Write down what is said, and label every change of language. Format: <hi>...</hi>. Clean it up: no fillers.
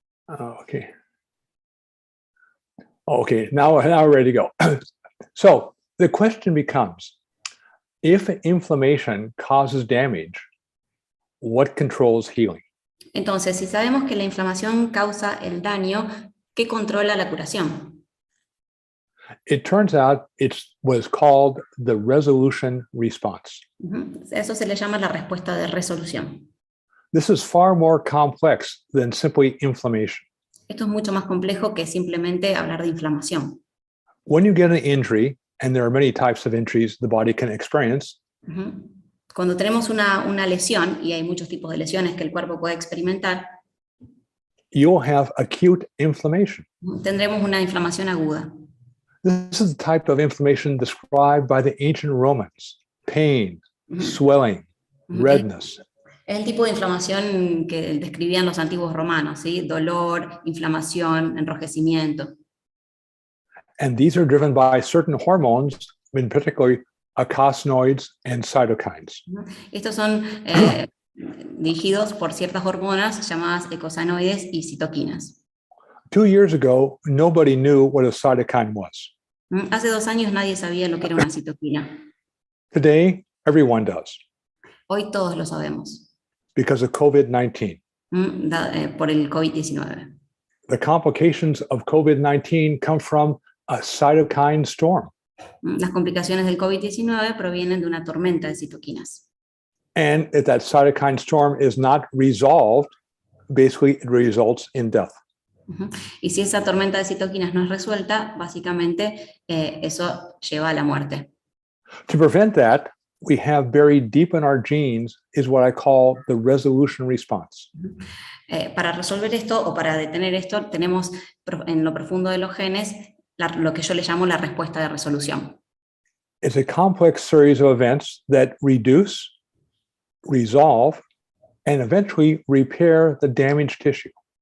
<en>Okay. Okay, now we're ready to go. So the question becomes, if inflammation causes damage, what controls healing?</en> <es>Entonces, si sabemos que la inflamación causa el daño, ¿qué controla la curación?</es> <en>It turns out it's what's called the resolution response. Ujú.</en> <es>Eso se le llama la respuesta de resolución.</es> <en>This is far more complex than simply inflammation.</en> <es>Esto es mucho más complejo que simplemente hablar de inflamación.</es> <en>When you get an injury, and there are many types of injuries the body can experience, Ujú.</en> <es>Cuando tenemos una lesión, y hay muchos tipos de lesiones que el cuerpo puede experimentar,</es> <en>you'll have acute inflammation.</en> <es>tendremos una inflamación aguda.</es> <en>This is the type of inflammation described by the ancient Romans: pain, Ujú. swelling, Ujú. redness.</en> <es>Es el tipo de inflamación que describían los antiguos romanos, ¿sí? Dolor, inflamación, enrojecimiento.</es> <en>And these are driven by certain hormones, in particular eicosanoids and cytokines.</en> <es>Estos son dirigidos por ciertas hormonas llamadas eicosanoides y citoquinas.</es> <en>2 years ago, nobody knew what a cytokine was.</en> <es>Hace 2 años nadie sabía lo que era una citoquina.</es> <en>Today, everyone does</en> <es>Hoy todos lo sabemos,</es> <en>because of COVID-19.</en> <es>por el COVID-19.</es> <en>The complications of COVID-19 come from a cytokine storm.</en> <es>Las complicaciones del COVID-19 provienen de una tormenta de citoquinas.</es> <en>And if that cytokine storm is not resolved, basically it results in death.</en> <es>Y si esa tormenta de citoquinas no es resuelta, básicamente eso lleva a la muerte.</es> <en>To prevent that, we have buried deep in our genes is what I call the resolution response.</en> <es>Para resolver esto o para detener esto, tenemos en lo profundo de los genes lo que yo le llamo la respuesta de resolución.</es> <en>It's a complex series of events that reduce, resolve, and eventually repair the damaged tissue.</en>